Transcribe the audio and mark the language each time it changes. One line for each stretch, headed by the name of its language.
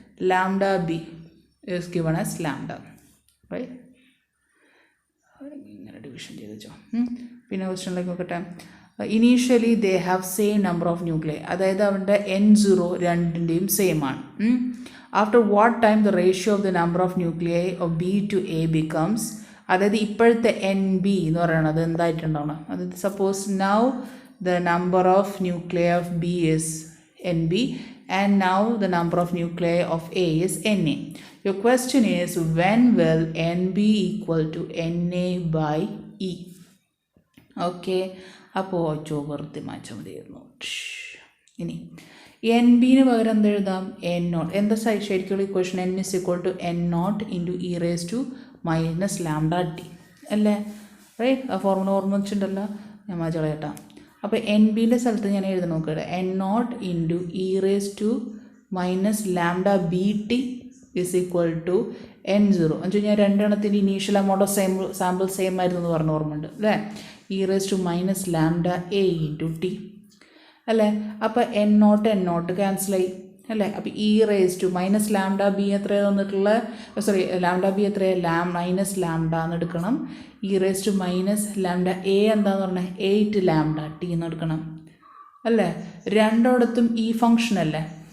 English: Lambda B is given as lambda.
Malayalam: Right. ഇങ്ങനെ division ചെയ്ത് വെച്ചോ. പിന്നെ ക്വസ്റ്റ്യനിലേക്ക് നോക്കട്ടെ.
English: initially they have same number of nuclei,
Malayalam: അതായത് അവരുടെ N0 രണ്ടിൻ്റെയും സെയിം ആണ്.
English: after what time the ratio of the number of nuclei of B to A becomes,
Malayalam: അതായത് ഇപ്പോഴത്തെ NB എന്ന് പറയുന്നത് എന്തായിട്ടുണ്ടാവണം?
English: അതായത് suppose now the number of nuclei of B is NB and now the number of nuclei of A is NA. Your question is, when will NB equal to NA by E?
Malayalam: Okay, അപ്പോൾ ചോവർത്തി മാറ്റാൻ മതിയായിരുന്നു. ഇനി NBന് പകരം എന്ത് എഴുതാം? N0. എന്താ ശരിക്കുള്ള equation?
English: N is equal to N0 into E raised to minus lambda T അല്ലേ? Right.
Malayalam: ആ ഫോർമുല ഓർമ്മ വെച്ചിട്ടുണ്ടല്ലോ, ഞാൻ മാറ്റി കളയട്ടാം. അപ്പോൾ NBൻ്റെ സ്ഥലത്ത് ഞാൻ എഴുതി നോക്കട്ടെ.
English: N0 into E raised to minus lambda BT is equal to N0
Malayalam: എന്ന് വെച്ച് കഴിഞ്ഞാൽ രണ്ടെണ്ണത്തിൻ്റെ initial amount of sample same ആയിരുന്നു എന്ന് പറഞ്ഞ ഓർമ്മയുണ്ട് അല്ലേ?
English: E raised to minus lambda A into T അല്ലേ?
Malayalam: അപ്പോൾ N0 ക്യാൻസലായി അല്ലേ? അപ്പോൾ E raised to minus lambda B എത്രയാണ് തന്നിട്ടുള്ള, ലാംഡ B എത്രയാണ്? മൈനസ് ലാംഡ എന്ന് എടുക്കണം. E raised to minus lambda A എന്താന്ന് പറഞ്ഞാൽ 8 ലാംഡ T എന്ന് എടുക്കണം അല്ലേ? രണ്ടിടത്തും ഈ ഫങ്ഷൻ അല്ലേ?